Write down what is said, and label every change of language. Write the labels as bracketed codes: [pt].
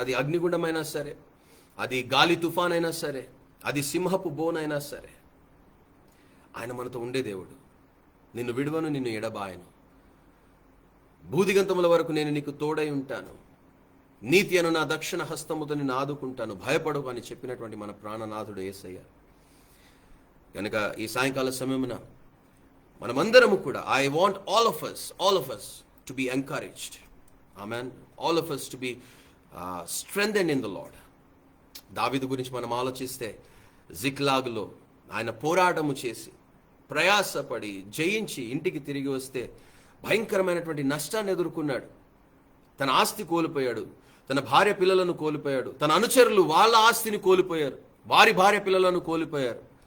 [te] అది అగ్నిగుండమైనా సరే, అది గాలి తుఫాన్ అయినా సరే, అది సింహపు బోనైనా సరే, ఆయన మనతో ఉండే దేవుడు. నిన్ను విడువను, నిన్ను ఎడబాయను, భూదిగంతముల వరకు నేను నీకు తోడై ఉంటాను, నీతి అను నా దక్షిణ హస్తముతో నిన్ను ఆదుకుంటాను, భయపడకు అని చెప్పినటువంటి మన ప్రాణనాథుడు యేసయ్య. కనుక ఈ సాయంకాల సమయమున మనమందరము కూడా, [en] I want all of us to be encouraged. Amen. All of us to be strengthened in the Lord. [te] దావీదు గురించి మనం ఆలోచిస్తే, జిక్లాగులో ఆయన పోరాటము చేసి ప్రయాసపడి జయించి ఇంటికి తిరిగి వస్తే భయంకరమైనటువంటి నష్టాన్ని ఎదుర్కొన్నాడు. తన ఆస్తి కోల్పోయాడు, తన భార్య పిల్లలను కోల్పోయాడు, తన అనుచరులు వాళ్ళ ఆస్తిని కోల్పోయారు, వారి భార్య పిల్లలను కోల్పోయారు.